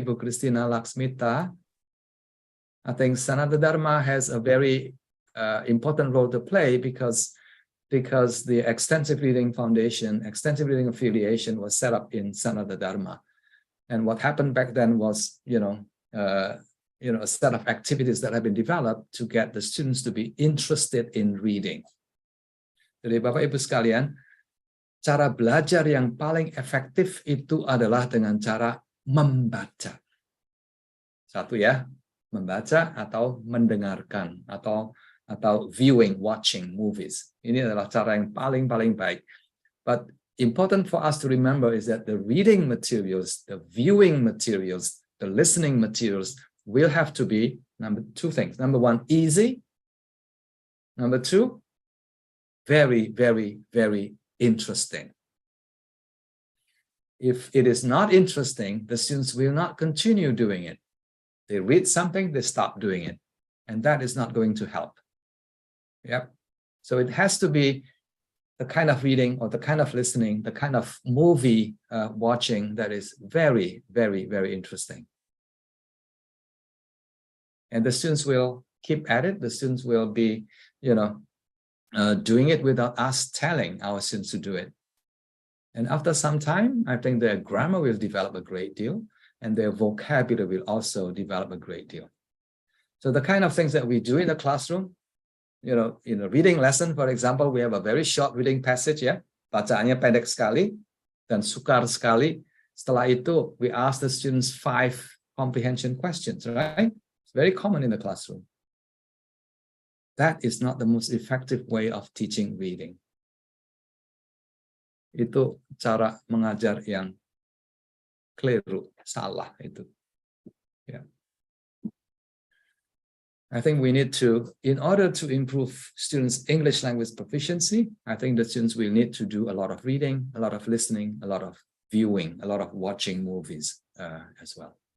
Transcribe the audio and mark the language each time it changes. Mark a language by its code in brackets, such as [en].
[en] Ibu Christina Laksmita. I think Sanatha Dharma has a very important role to play, because the Extensive Reading Foundation, Extensive Reading Affiliation was set up in Sanatha Dharma. And what happened back then was, a set of activities that have been developed to get the students to be interested in reading. [id] Jadi Bapak Ibu sekalian, cara belajar yang paling efektif itu adalah dengan cara membaca. Satu ya, membaca atau mendengarkan atau [en] viewing, watching movies. [id] Ini adalah cara yang paling baik. [en] But important for us to remember is that the reading materials, the viewing materials, the listening materials will have to be two things. Number one, easy. Number two, very interesting. If it is not interesting, the students will not continue doing it. They read something, they stop doing it. And that is not going to help. Yep. So it has to be the kind of reading or the kind of listening, the kind of movie watching that is very interesting. And the students will keep at it. The students will be, doing it without us telling our students to do it. And after some time, I think their grammar will develop a great deal, and their vocabulary will also develop a great deal. So the kind of things that we do in the classroom, in a reading lesson, for example, we have a very short reading passage, ya. [id] Bacaannya pendek sekali dan sukar sekali. Setelah itu, [en] we ask the students 5 comprehension questions, right? Very common in the classroom. That is not the most effective way of teaching reading. [id] Itu cara mengajar yang keliru, salah itu. [en] Yeah. I think we need to, in order to improve students' English language proficiency, I think the students will need to do a lot of reading, a lot of listening, a lot of viewing, a lot of watching movies as well.